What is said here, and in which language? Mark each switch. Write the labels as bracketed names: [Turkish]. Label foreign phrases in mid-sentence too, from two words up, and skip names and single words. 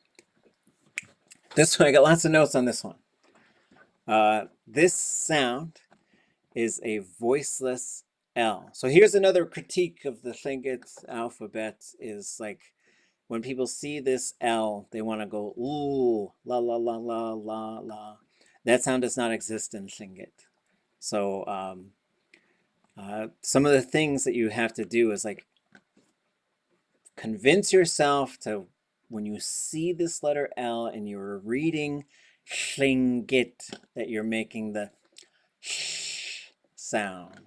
[English] This one, I got lots of notes on this one. This sound is a voiceless L. So here's another critique of the Tlingit alphabet is like, when people see this L, they want to go, ooh, la, la, la, la, la, la. That sound does not exist in Tlingit. So some of the things that you have to do is like, convince yourself to, when you see this letter L and you're reading Tlingit, that you're making the sh sound.